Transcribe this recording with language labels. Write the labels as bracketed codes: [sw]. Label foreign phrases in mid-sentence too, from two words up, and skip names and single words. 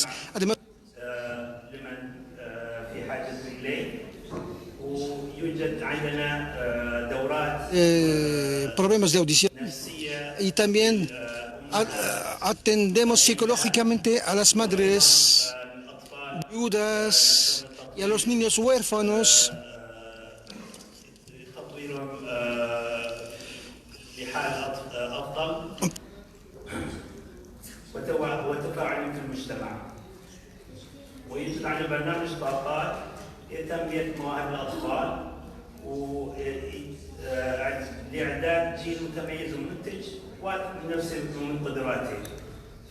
[es] Además, problemas de audición, y también atendemos psicológicamente a las madres viudas y a los niños huérfanos. [ar] وتفاعل في المجتمع. ويوجد عندنا برنامج طاقات لتنمية مواهب الأطفال ولإعداد جيل متميز ومنتج ومن نفسه من قدراته.